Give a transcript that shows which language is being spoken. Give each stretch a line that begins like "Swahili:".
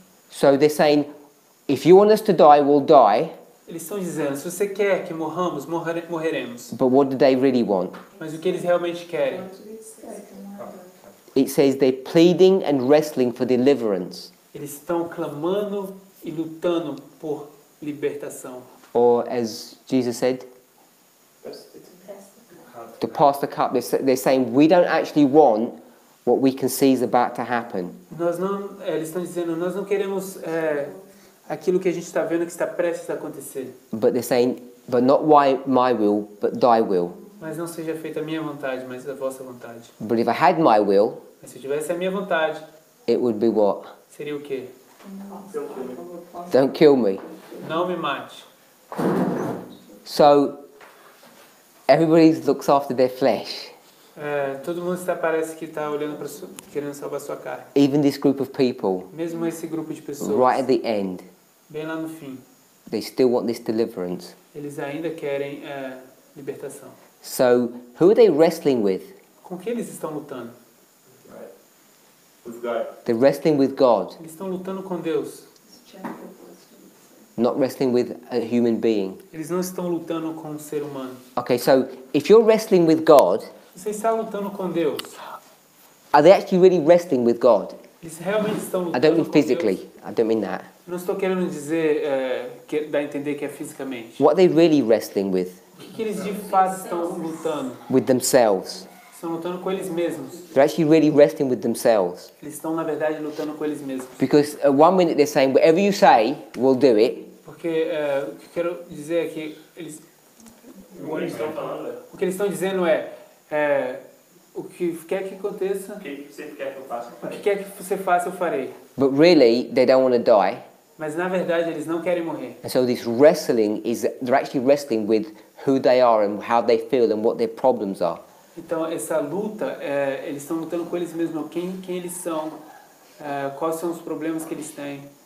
English: So they're saying, if you want us to die, we'll die.
Portuguese: Eles estão dizendo, se você quer que morramos, morreremos.
English: But what do they really want?
Portuguese: Mas o que eles realmente querem?
English: It says they're pleading and wrestling for deliverance.
Portuguese: Eles estão clamando e lutando por libertação.
English: Or as Jesus said, to pass the cup. They're saying we don't actually want what we can see is about to happen.
Portuguese: Eles estão dizendo, nós não queremos aquilo que a gente está vendo que está prestes a acontecer.
English: But they're saying, but not my will, but thy will.
Portuguese: Mas não seja feita a minha vontade, mas a vossa vontade.
English: But if I had my will,
Portuguese: Mas se eu tivesse a minha vontade,
English: it would be what?
Portuguese: seria o quê?
English: Don't kill me.
Portuguese: Não me mate.
English: So everybody looks after their flesh.
Portuguese: Todo mundo parece que está olhando para querendo salvar sua carne.
English: Even this group of people,
Portuguese: Mesmo esse grupo de pessoas,
English: right at the end,
Portuguese: bem lá no fim,
English: they still want this deliverance.
Portuguese: eles ainda querem libertação.
English: So who are they wrestling with?
Portuguese: Com que eles estão lutando?
English: Right. With God. They're wrestling with God,
Portuguese: Eles estão lutando com Deus.
English: not wrestling with a human being.
Portuguese: Eles não estão lutando com um ser humano.
English: Okay, so if you're wrestling with God,
Portuguese: Você está lutando com Deus.
English: are they actually really wrestling with God?
Portuguese: Eles realmente estão
English: I
Portuguese: lutando
English: don't mean
Portuguese: com
English: physically.
Portuguese: Deus.
English: I don't mean that.
Portuguese: Não estou querendo dizer, dar a entender que é fisicamente.
English: What are they really wrestling with?
Portuguese: O que eles de fato estão lutando?
English: With themselves.
Portuguese: Estão lutando com eles mesmos.
English: They're actually really wrestling with themselves.
Portuguese: Eles estão, na verdade, lutando com eles mesmos.
English: Because at one minute they're saying, whatever you say, we'll do it.
Portuguese: Porque o que eu quero dizer é que eles... O que eles estão falando O que eles estão dizendo o que quer que aconteça, o que você quer que eu faça? o que quer que você faça, eu farei.
English: But really, they don't want to die.
Portuguese: Mas, na verdade, eles não querem morrer.
English: And so this wrestling is, they're actually wrestling with who they are and how they feel and what their problems are.
Portuguese: Então, essa luta, eles estão lutando com eles mesmos, quem eles são, quais são os problemas que eles têm.